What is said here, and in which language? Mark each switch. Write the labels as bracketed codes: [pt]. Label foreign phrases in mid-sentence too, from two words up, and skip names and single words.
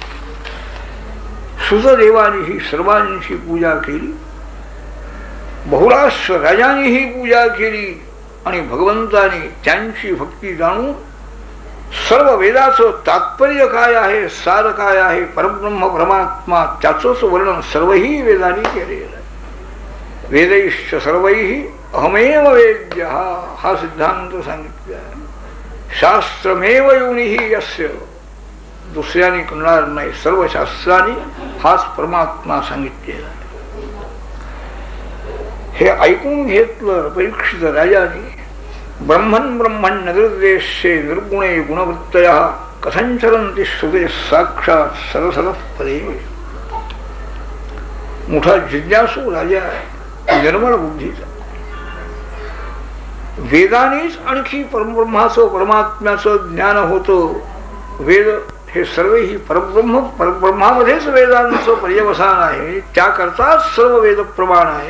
[mr] सुतदेवानी ही सर्वांची पूजा केली, बहुराष्ट्र राजांनी ही पूजा केली आणि भगवंताने त्यांची भक्ती जाणून सर्व वेदाचं तात्पर्य काय आहे, सार काय आहे, परब्रह्म परमात्मा त्याचंच वर्णन सर्वही वेदांनी केलेलं आहे. [sa] वेदैश्च सर्वैहि अहमेव वेद्य [mr] हा सिद्धांत सांगितला. [sa] शास्त्रमेव योनिहि यस्य, [mr] दुसऱ्याने कळणार नाही, सर्व शास्त्रांनी हाच परमात्मा सांगितलेला आहे. हे ऐकून घेतलं परीक्षित राजाने. [sa] ब्रह्मन् ब्रह्मन् निर्देशे निर्गुणे गुणवृत्तयः कथंचरन्ति श्रुते साक्षात सरसरः परे. [mr] मोठा जिज्ञासू राजा आहे, निर्मळ बुद्धीचा. वेदानेच आणखी परब्रह्माचं परमात्म्याचं ज्ञान होतं. वेद हे सर्वही परब्रह्मामध्येच वेदांचं पर्यवसान आहे, त्याकरताच सर्व वेद प्रमाण आहे.